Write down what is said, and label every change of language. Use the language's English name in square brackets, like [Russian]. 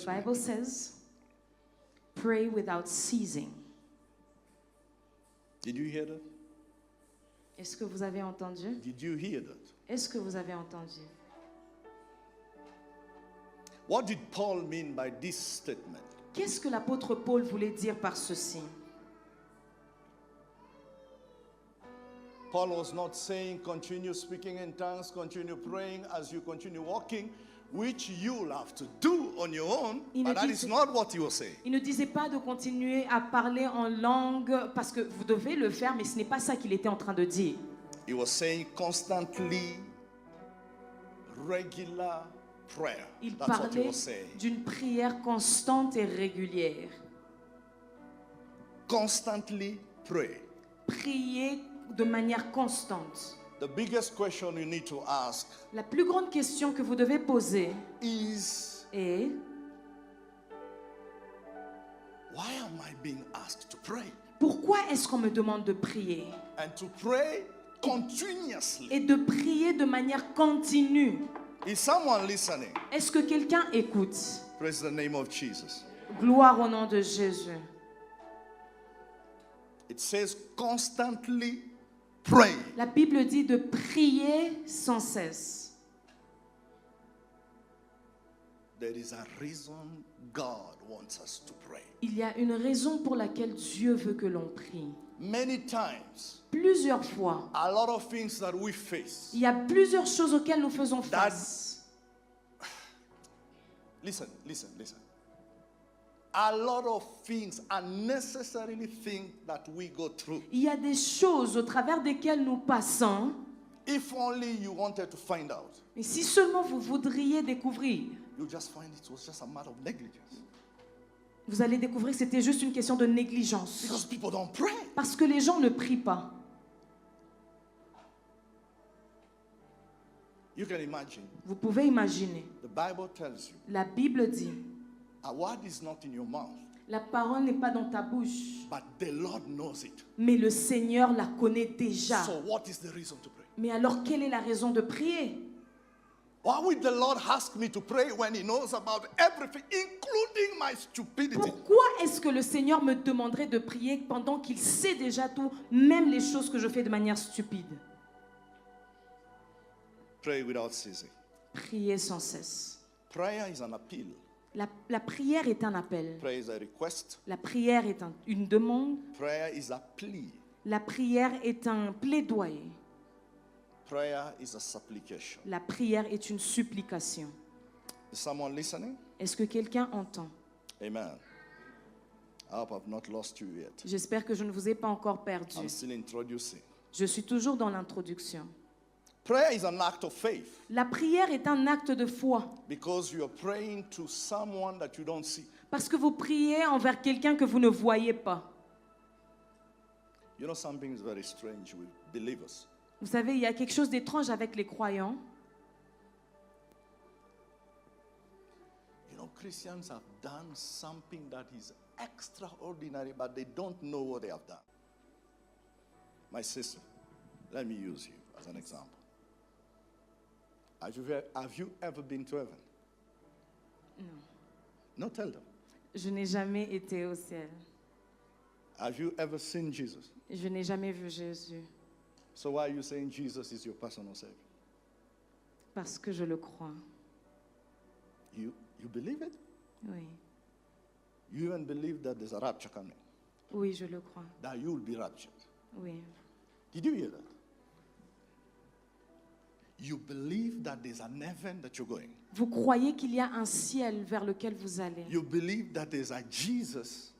[English] The Bible says, pray without ceasing. Did you hear that? [French] Est-ce que vous avez entendu? [English] Did you hear that? [French] Est-ce que vous avez entendu? [English] What did Paul mean by this statement? [French] Qu'est-ce que l'apôtre Paul voulait dire par ceci? [English] Paul was not saying continue speaking in tongues, continue praying as you continue walking, which you'll have to do on your own. But that is not what he was saying. [French] Il ne disait pas de continuer à parler en langue parce que vous devez le faire, mais ce n'est pas ça qu'il était en train de dire. [English] He was saying constantly, regular prayer. [French] Il [English] That's what he [French] parlait [English] was saying. [French] d'une prière constante et régulière. [English] Constantly pray. [French] Prier de manière constante. [English] The biggest question you need to ask [French] La plus grande question que vous devez poser [English] is, [French] est [English] why am I being asked to pray? [French] pourquoi est-ce qu'on me demande de prier? [English] And to pray continuously. [French] Et de prier de manière continue. [English] Is someone listening? [French] Est-ce que quelqu'un écoute? [English] Praise the name of Jesus. [French] Gloire au nom de Jésus. [English] It says constantly pray. [French] La Bible dit de prier sans cesse. [English] There is a reason God wants us to pray. [French] Il y a une raison pour laquelle Dieu veut que l'on prie. [English] Many times, [French] Plusieurs fois, [English] a lot of things that we face. [French] il y a plusieurs choses auxquelles nous faisons face. [English] Listen. A lot of things, unnecessarily things that we go through. [French] Il y a des choses au travers desquelles nous passons. [English] If only you wanted to find out, [French] Et si seulement vous voudriez découvrir, [English] you just find it was just a matter of negligence. [French] Vous allez découvrir que c'était juste une question de négligence. [English] Because people don't pray. [French] Parce que les gens ne prient pas. [English] You can imagine. [French] Vous pouvez imaginer. [English] The Bible tells you, [French] La Bible dit, [English] a word is not in your mouth, [French] la parole n'est pas dans ta bouche, [English] but the Lord knows it. [French] mais le Seigneur la connaît déjà. [English] So what is the reason to pray? [French] Mais alors, quelle est la raison de prier? [English] Why would the Lord ask me to pray when He knows about everything, including my stupidity? [French] Pourquoi est-ce que le Seigneur me demanderait de prier pendant qu'il sait déjà tout, même les choses que je fais de manière stupide? [English] Pray without ceasing. [French] Prier sans cesse. [English] Prayer is an appeal. [French] La prière est un appel. [English] Prayer is a request. [French] La prière est une demande. [English] Prayer is a plea. [French] La prière est un plaidoyer. [English] Prayer is a supplication. [French] La prière est une supplication. [English] Is someone listening? [French] Est-ce que quelqu'un entend? [English] Amen. I hope I've not lost you yet. [French] J'espère que je ne vous ai pas encore perdu. [English] I'm still introducing. [French] Je suis toujours dans l'introduction. [English] Prayer is an act of faith [French] La prière est un acte de foi [English] because you are praying to someone that you don't see. [French] parce que vous priez envers quelqu'un que vous ne voyez pas. [English] You know, something is very strange with believers. [French] Vous savez, il y a quelque chose d'étrange avec les croyants. [English] You know, Christians have done something that is extraordinary, but they don't know what they have done. My sister, let me use you as an example. Have you ever been to heaven? No, tell them. [French] Je n'ai jamais été au ciel. [English] Have you ever seen Jesus? [French] Je n'ai jamais vu Jésus [English] So why are you saying Jesus is your personal Savior? [French] parce que je le crois. [English] You believe it? [French] Oui, [English] You even believe that there's a rapture coming, [French] oui, je le crois. [English] that you will be raptured. [French] Oui, [English] Did you hear that? You believe that there's an heaven that you're going. [French] vous croyez qu'il y a un ciel vers lequel vous allez. [English] You believe that there's a Jesus